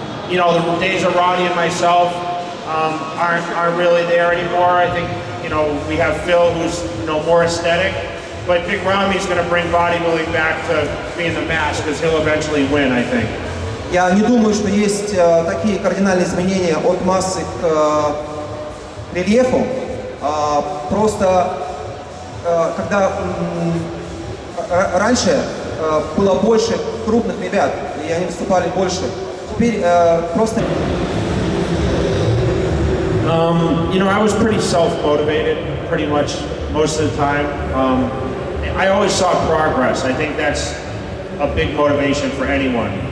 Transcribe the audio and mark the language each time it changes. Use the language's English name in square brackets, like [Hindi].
[English] You know, the days of Roddy and myself aren't really there anymore. I think, you know, we have Phil who's, you know, more aesthetic. But Big Rami's going to bring bodybuilding back to being the match because he'll eventually win, I think. [Russian] Я не думаю, что есть такие кардинальные изменения от массы к рельефу. Просто когда раньше было больше крупных ребят, и они выступали больше, теперь просто... [English] You know, I was pretty self-motivated pretty much most of the time. I always saw progress. I think that's a big motivation for anyone.